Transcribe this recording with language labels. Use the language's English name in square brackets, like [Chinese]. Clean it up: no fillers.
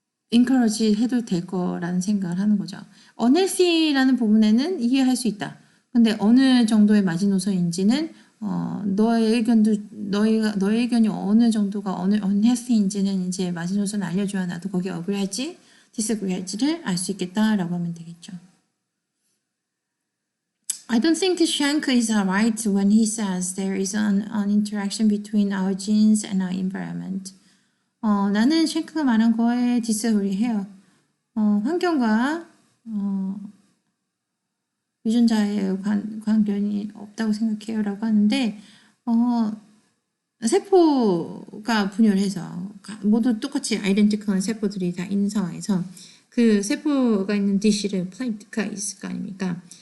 [Korean] encourage 해도 될 거라는 생각을 하는 거죠. unhealthy라는 부분에는 이해할 수 있다. 근데 어느 정도의 마지노선인지는 너의 의견도 너의 의견이 어느 정도가 어느 unhealthy인지는 이제 마지노선 알려줘야 나도 거기에 agree 할지 disagree 할지를 알 수 있겠다라고 하면 되겠죠. [English] I don't think Shank is right when he says there is an interaction between our genes and our environment. [Korean] 나는 샹크가 말한 거에 disagree 해요. 환경과 유전자의 관련이 없다고 생각해요 라고 하는데 세포가 분열해서 모두 똑같이 아이덴티컬한 세포들이 다 있는 상황에서 그 세포가 있는 디시를 플레이트가 있을 거 아닙니까?